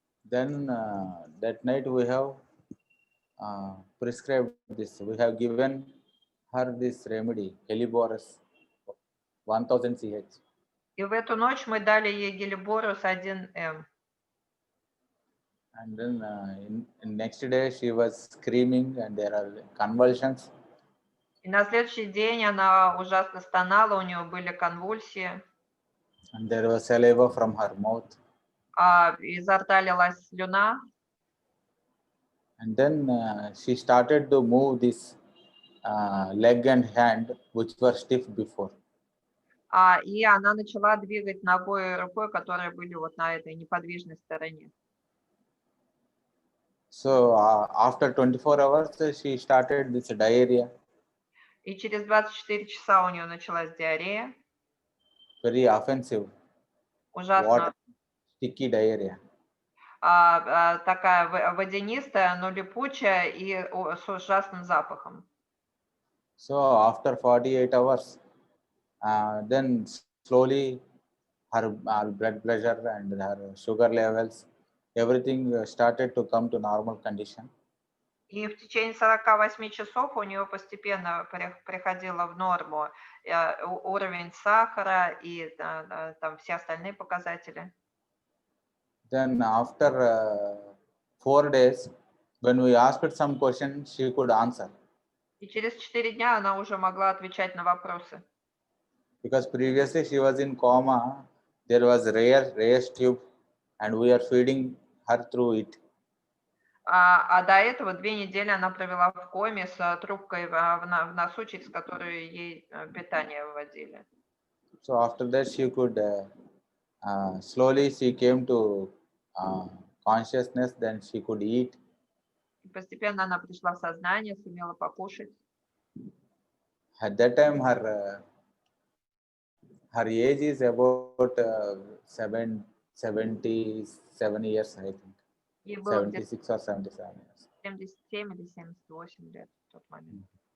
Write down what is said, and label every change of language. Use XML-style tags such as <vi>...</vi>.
<en>Then that night we have prescribed this. We have given her this remedy, Heliborus 1000 CH.</en> <ru>И в эту ночь мы дали ей Гелиборус 1М.</ru> <en>And then next day she was screaming and there are convulsions.</en> <ru>И на следующий день она ужасно стонала, у нее были конвульсии.</ru> <en>And there was saliva from her mouth.</en> <ru>Изо рта лилась слюна.</ru> <en>And then she started to move this leg and hand, which were stiff before.</en> <ru>И она начала двигать ногой и рукой, которые были вот на этой неподвижной стороне.</ru> <en>So after 24 hours, she started this diarrhea,</en> <ru>И через 24 часа у нее началась диарея,</ru> <en>very offensive,</en> <ru>ужасно,</ru> <en>sticky diarrhea.</en> <ru>такая водянистая, но липучая и с ужасным запахом.</ru> <en>So after 48 hours, then slowly her blood pressure and her sugar levels, everything started to come to normal condition.</en> <ru>И в течение 48 часов у нее постепенно приходило в норму уровень сахара и там все остальные показатели.</ru> <en>Then after 4 days, when we asked some questions, she could answer.</en> <ru>И через 4 дня она уже могла отвечать на вопросы.</ru> <en>Because previously she was in coma, there was rare tube, and we are feeding her through it.</en> <ru>А до этого 2 недели она провела в коме с трубкой в носу, через которую ей питание вводили.</ru> <en>So after that, she could slowly she came to consciousness. Then she could eat.</en> <ru>И постепенно она пришла в сознание, сумела покушать.</ru> <en>At that time, her age is about 77 years, I think.</en> <ru>Ей было где-то</ru> <en>76 or 77 years.</en> <ru>77 или 78 лет в тот момент.</ru>